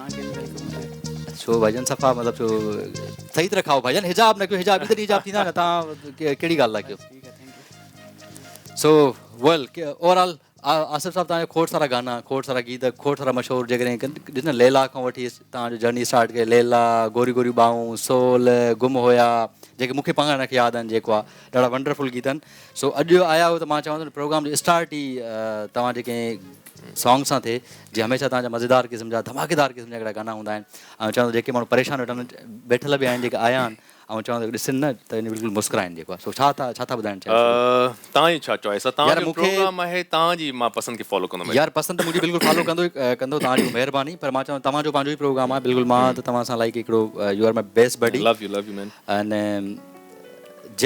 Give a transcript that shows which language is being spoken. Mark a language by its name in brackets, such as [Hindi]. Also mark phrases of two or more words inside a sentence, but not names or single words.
[Sindhi] छो भाईजन सफ़ा मतिलबु छो सही तरह खाओ भाईजन, हिजाब न कयो। हिजाब इधर हिजाब थींदा न, तव्हां कहिड़ी ॻाल्हि था कयो? [English] so well overall [Sindhi] आसिफ़ साहब तव्हांजा खोड़ सारा गाना, खोड़ सारा गीत, खोड़ सारा मशहूरु जेकॾहिं ॾिस न, लैला खां वठी तव्हांजो जर्नी स्टार्ट कयो। लैला, गोरी गोरी बाहूं, सोल, गुम हुया, जेके मूंखे पाण खे यादि आहिनि, जेको आहे ॾाढा वंडरफुल गीत आहिनि। सो अॼु आया हो त मां चवां थो प्रोग्राम जो स्टार्ट ई तव्हां जेके सॉन्ग सां थिए, जीअं हमेशह तव्हांजा मज़ेदार क़िस्म जा, धमाकेदार क़िस्म जा हिकिड़ा गाना हूंदा आहिनि। ऐं चवां थो जेके माण्हू परेशान वेठल बि आहिनि, जेके आया आहिनि, ऐं चवां थो ॾिसनि न त बिल्कुलु मुस्कुराइनि। जेको आहे सो छा था ॿुधाइणु चाहियो? तव्हांजी छा चॉइस आहे? तव्हांजो प्रोग्राम आहे, तव्हांजी मां पसंदि खे फॉलो कंदुमि। यार पसंदि त मुंहिंजी बिल्कुलु फॉलो कंदो तव्हांजी महिरबानी। पर मां चवां तव्हांजो पंहिंजो ई प्रोग्राम आहे। बिल्कुलु मां त तव्हां सां लाइक हिकिड़ो [English] you are my best buddy. love you man. [Sindhi] अने